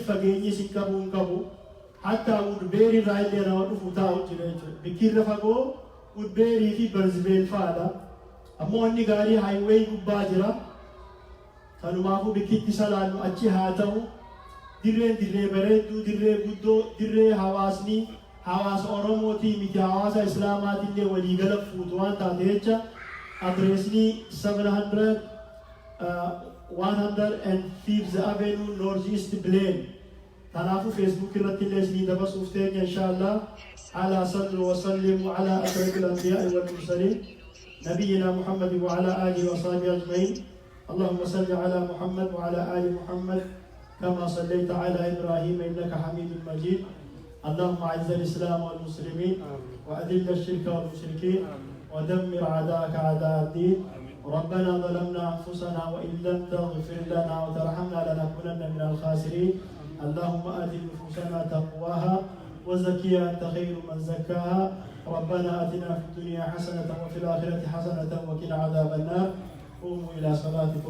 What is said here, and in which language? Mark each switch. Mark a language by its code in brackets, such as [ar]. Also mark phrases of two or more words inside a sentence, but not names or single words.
[om] fageenyi isin qabuu hin qabu hatta Woodbury irraa illee nama dhufu taa'u jira jechuudha bikkirra fagoo Woodbury fi Barzibeel fa'aadha ammoo inni gaarii haayiweey gubbaa jira kanumaafuu bikkitti salaannu achi haa ta'u dirree bareedduu dirree guddoo dirree hawaasni hawaasa Oromootii miti hawaasa Islaamaatillee waliigala fuutu waan taate jecha adreesni [ar] 105th Avenue Northeast [om] Bileen tanaafu Facebook irratti illee isinii dabarsuuf teenya [ar] إن شاء الله ألا صلوا وسلموا على أشرف الأنبياء والمرسلين نبينا محمد وعلى آله وصحبه أجمعين اللهم صل على محمد وعلى آل محمد كما صليت على إبراهيم إنك حميد مجيد اللهم أعز الإسلام والمسلمين وأذل الشرك والمشركين ودمر أعداءك أعداء الدين ربنا ظلمنا أنفسنا وإن لم تغفر لنا وترحمنا لنكونن من الخاسرين اللهم آت نفوسنا تقواها وزكيها أنت خير من زكاها ربنا آتنا في الدنيا حسنة وفي الآخرة حسنة وقنا عذاب النار قوموا إلى صلاتكم